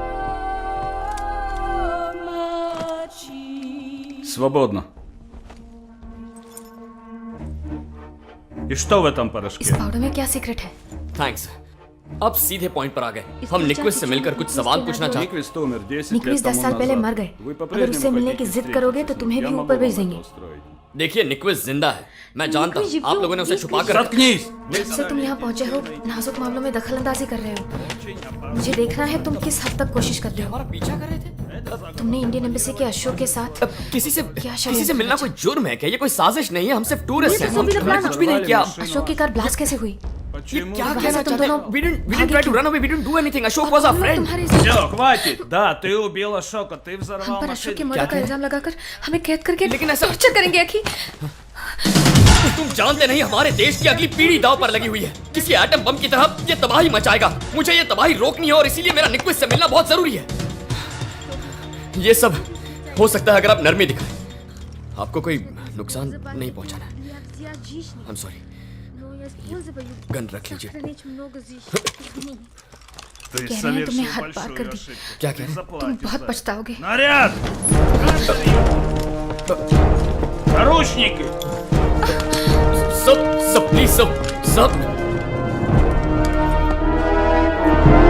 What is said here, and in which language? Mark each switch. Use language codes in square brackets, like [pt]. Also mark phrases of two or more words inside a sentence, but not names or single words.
[ru] Свободно. И что в этом порошке? [hi] इस पाउडर में क्या सीक्रेट है? थैंक्स। अब सीधे पॉइंट पर आ गए। हम निक्विस्ट से मिलकर कुछ सवाल पूछना चाहते हैं। निक्विस्ट 10 साल पहले मर गए। अगर उससे मिलने की जिद करोगे तो तुम्हें भी ऊपर भेज देंगे। देखिए निक्विस्ट जिंदा है, मैं जानता हूँ। आप लोगों ने उसे छुपा कर सर तुम यहाँ पहुँचे हो, नाजुक मामलों में दखलंदाजी कर रहे हो। मुझे देखना है तुम किस हद तक कोशिश करते हो। पीछा कर रहे थे? तुमने [en] Indian embassy [hi] के अशोक के साथ किसी से मिलना कोई जुर्म है क्या? ये कोई साजिश नहीं है। हम सिर्फ टूरिस्ट हैं। हमने कुछ भी नहीं किया। अशोक की कार ब्लास्ट कैसे हुई? ये क्या कहना चाहते हो? [en] We didn't try to run away. We didn't do anything. Ashok was our friend. [ru] Все, хватит. Да, ты убил Ашока, ты взорвал [hi] पर अशोक की [ru] машину. [hi] मौत का इल्जाम लगाकर हमें कैद करके लेकिन ऐसा टॉर्चर करेंगे अखी। तुम जानते नहीं हमारे देश की अगली पीढ़ी दांव पर लगी हुई है। किसी एटम बम की तरह ये तबाही मचाएगा। मुझे ये तबाही रोकनी है और इसीलिए मेरा निक्विस्ट से मिलना बहुत जरूरी है। ये सब हो सकता है अगर आप नरमी दिखाएं। आपको कोई नुकसान नहीं पहुंचाना है। [en] I'm sorry. [hi] गन रख लीजिए। [ru] Ты [hi] कह रहे हैं तुमने हद [ru] совершил [hi] पार कर दी। [ru] большую ошибку. [hi] क्या कह रहे हैं? तुम बहुत पछताओगे। [ru] Наряд! Наручники! [hi] सब प्लीज सब